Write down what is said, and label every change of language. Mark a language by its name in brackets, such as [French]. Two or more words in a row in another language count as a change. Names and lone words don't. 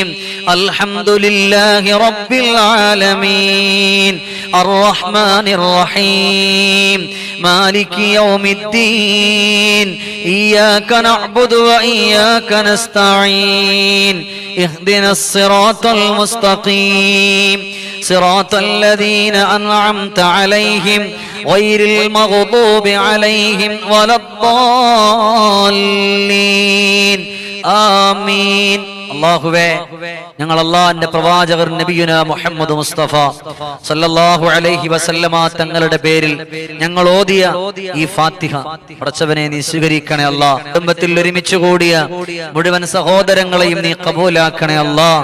[Arabic] الحمد لله رب العالمين الرحمن الرحيم مالك يوم الدين إياك نعبد وإياك نستعين اهدنا الصراط المستقيم صراط الذين أنعمت عليهم غير المغضوب عليهم ولا الضالين آمين. [Malayalam] അല്ലാഹുവേ, ഞങ്ങൾ അല്ലാഹുവിന്റെ പ്രവാചകർ നബിയുന മുഹമ്മദ് മുസ്തഫ [Arabic] صلى الله عليه وسلم [Malayalam] തങ്ങളുടെ പേരിൽ ഞങ്ങൾ ഓതിയ ഈ ഫാത്തിഹ പടച്ചവനെ നീ സ്വീകരിക്കണേ അല്ലാഹ്. കുടുംബത്തിൽ ഒരുമിച്ച് കൂടിയ മുഴുവൻ സഹോദരങ്ങളെയും നീ കബൂലാക്കണേ അല്ലാഹ്.